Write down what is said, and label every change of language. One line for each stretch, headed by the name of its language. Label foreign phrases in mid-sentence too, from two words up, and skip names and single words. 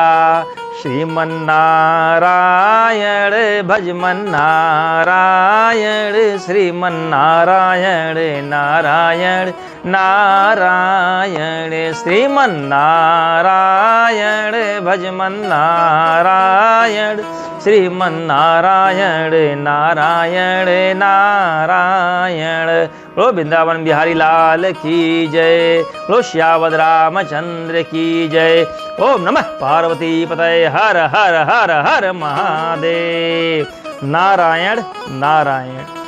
Hindi: श्रीमन नारायण भजमन नारायण, श्रीमन नारायण नारायण नारायण, श्रीमन नारायण भजमन नारायण, श्रीमन नारायण नारायण नारायण। बोलो वृंदावन बिहारी लाल की जय, बोलो श्यावद रामचंद्र की जय।
Sanskrit: ओम नमः पार्वती पतये,
Hindi: हर हर हर हर महादेव। नारायण नारायण।